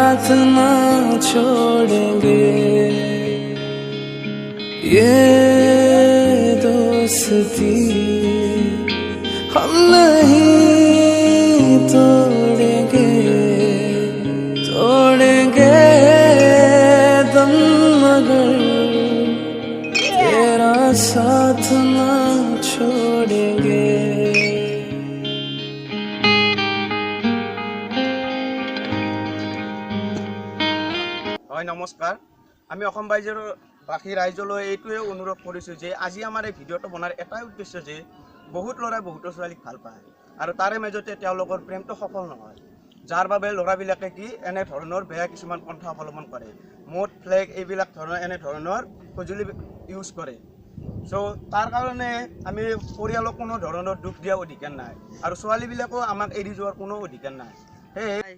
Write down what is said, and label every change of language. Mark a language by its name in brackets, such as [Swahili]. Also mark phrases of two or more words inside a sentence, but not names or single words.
[Hindi] ना छोड़ेंगे ये दोस्ती हम नहीं तोड़ेंगे तोड़ेंगे दम मगर तेरा साथ ना छोड़ेंगे [Assamese] হয় নমস্কাৰ আমি অসম বাসী ৰাইজলৈ এইটোৱে অনুৰোধ কৰিছোঁ যে আজি আমাৰ এই ভিডিঅ'টো বনাৰ এটাই উদ্দেশ্য যে বহুত ল'ৰাই বহুতো ছোৱালীক ভাল পায় আৰু তাৰে মাজতে তেওঁলোকৰ প্ৰেমটো সফল নহয় যাৰ বাবে ল'ৰাবিলাকে কি এনেধৰণৰ বেয়া কিছুমান পন্থা অৱলম্বন কৰে মদ ফ্লেগ এইবিলাক এনেধৰণৰ সঁজুলি ইউজ কৰে চ' তাৰ কাৰণে আমি পৰিয়ালক কোনো ধৰণৰ দুখ দিয়া অধিকাৰ নাই আৰু ছোৱালীবিলাকো আমাক এৰি যোৱাৰ কোনো অধিকাৰ নাই সেয়ে